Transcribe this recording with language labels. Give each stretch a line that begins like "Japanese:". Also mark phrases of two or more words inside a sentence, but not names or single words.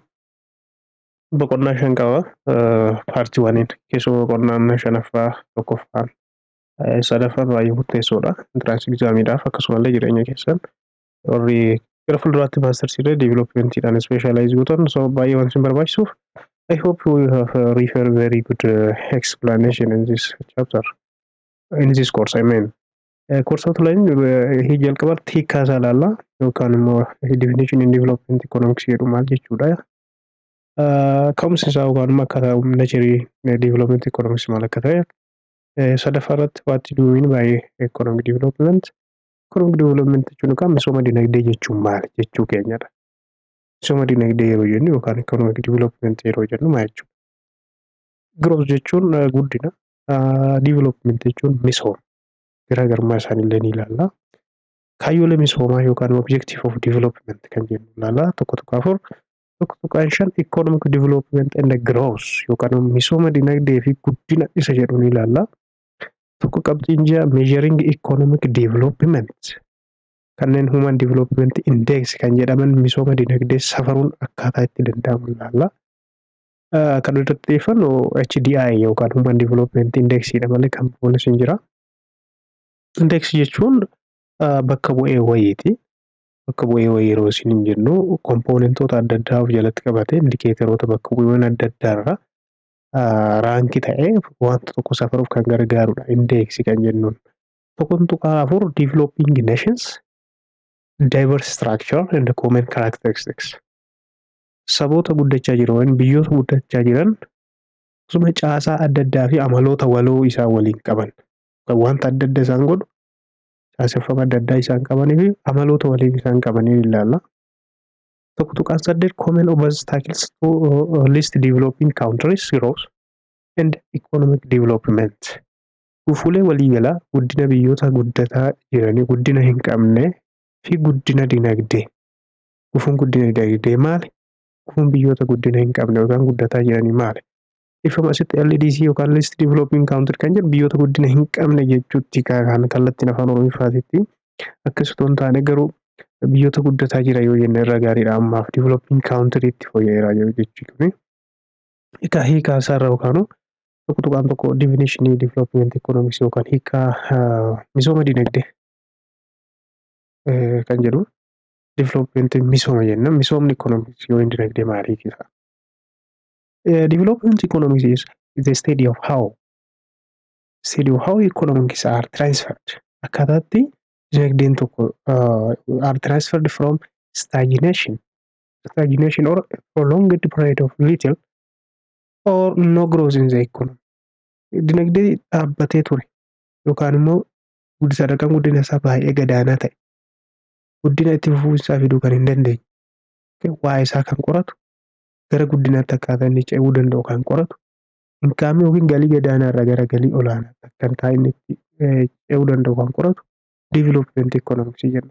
Oromo: Boqonnaa 5 qaba. Paartii waniin keessumaa boqonnaan 5ffaa tokkoffaan sadaffaan baay'ee murteessoodha. Intiraansi egzaamiidhaaf akkasumallee jireenya keessan warri gara fuulduraatti maastersii developmentiidhaan ispeeshaalaayiz gootan so baay'ee waan isin barbaachisuuf
English: I hope we have refer very good explanation in this chapter. In this course, I mean. Course outline
Oromo: hii jalqabaatti hiikaa isaa ilaalla yookaan immoo
English: definition in development economics
Oromo: jedhu maal jechuudha. Ka'umsi isaa yookaan immoo akkaataa nacharii
English: development economics
Oromo: maal akka ta'e. Sadaffaa irratti
English: what do you mean by economic development? Economic development
Oromo: jechuun yookaan misooma dinagdee jechuun maal jechuu keenyadha. Misooma dinagdee yeroo jennu yookaan
English: economic development
Oromo: yeroo jennu maal jechuudha. Growth jechuun guddina, development jechuun misooma. Garaagarummaa isaaniillee ni ilaalla. Kaayyoolee misoomaa yookaan
English: objective of development
Oromo: kan jennu ilaalla. Tokko 5
English: economic development and growth
Oromo: yookaan misooma dinagdee fi guddina isa jedhu ni ilaalla. Tokko qabxiin 6
English: measuring economic development
Oromo: kanneen
English: human development index
Oromo: kan jedhaman misooma dinagdee safaruun akkaataa itti danda'amu ilaalla. Kan irratti xiyyeeffannu HDI yookaan
English: human development index
Oromo: dha malee kan boonis hin jira. Index jechuun bakka bu'ee wayiiti. Bakka bu'ee wayii yeroo isin jennu kompoonentoota adda addaa of jalatti qabate indikeetoroota bakka bu'eewwan adda addaarra raankii ta'ee wanta tokko safaruuf kan gargaarudha. Index kan jennuun.
English: Tuqaa 4 developing nations diverse structure and common characteristics.
Oromo: Saboota guddachaa jiran biyyoota guddachaa jiran akkasuma caasaa adda addaa fi amaloota waloo isaan waliin qaban. Wanta adda adda isaan godhu caaseffama adda addaa isaan qabanii fi amaloota waliin isaan qabanii ilaalla.
English: Tuqaan 8 common obstacles to least developing countries growth and economic development.
Oromo: Gufuulee waliigalaa guddina biyyoota guddataa jiranii guddina hin qabne fi guddina dinagdee. Gufuun guddina dinagdee maali? Gufuun biyyoota guddina hin qabne yookaan guddataa jiranii maali? Ifama asitti LDC yookaan
English: least developing country
Oromo: kan jedhu biyyoota guddina hin qabne jechuutti kan kallattiin afaan Oromoofaatitti akkasuma taane garuu biyyoota guddataa jira yoo jenne irra gaariidha ammaaf
English: developing country
Oromo: itti fooyya'eera jechuudha. Egaa hiikaa isaarra yookaan tuqaan tokko
English: definition development economics
Oromo: yookaan hiikaa misooma dinagdee kan jedhu development misooma jenna. Misoomni economics yoo dinagdee maali kisa?
English: Development economics is the study of how economics are transferred.
Oromo: Akkataatti dinagdeen tokko
English: are transferred from stagnation or prolonged period of little or no growth in the economy.
Oromo: Dinagdee dhaabbatee ture yookaan immoo sadarkaan guddina isaa baay'ee gadaanaa ta'e guddina itti fufuunsaa fiduu kan hin dandeenye waa isaa kan qoratu gara guddinaatti akkaataa inni ce'uu danda'u kan qoratu inkaamii yookiin galii gadaanaa irraa gara galii olaanaatti kan taa'e inni itti ce'uu danda'u kan qoratu
English: development economics
Oromo: jenna.